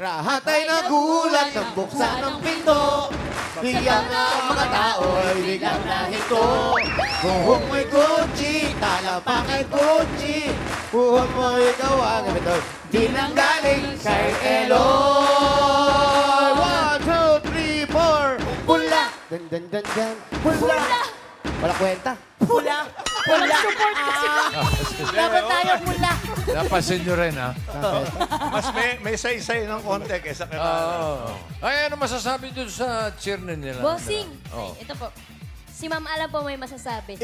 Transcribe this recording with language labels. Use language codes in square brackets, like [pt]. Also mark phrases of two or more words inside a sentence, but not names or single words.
[tl] Lahat ay nagulat ng buksan ng pinto. Bigyan na ang mga tao ay biglang nahinto. Buhok mo'y Gucci, talapak ay Gucci. Buhok mo ikaw ang ito. Di nang galing kay Eloy. 1, 2, 3, 4. Pula. Dan, dan, dan, dan. Pula. Wala kwenta. Pula. Pula. Dapat tayo pula. Napansin nyo rin, ha? Mas may say-say ng konti kaysa kay Oo. Ay, ano masasabi dun sa cheer nila? Bossing. Oh. Ay, ito po. Si Ma'am Alam po may masasabi.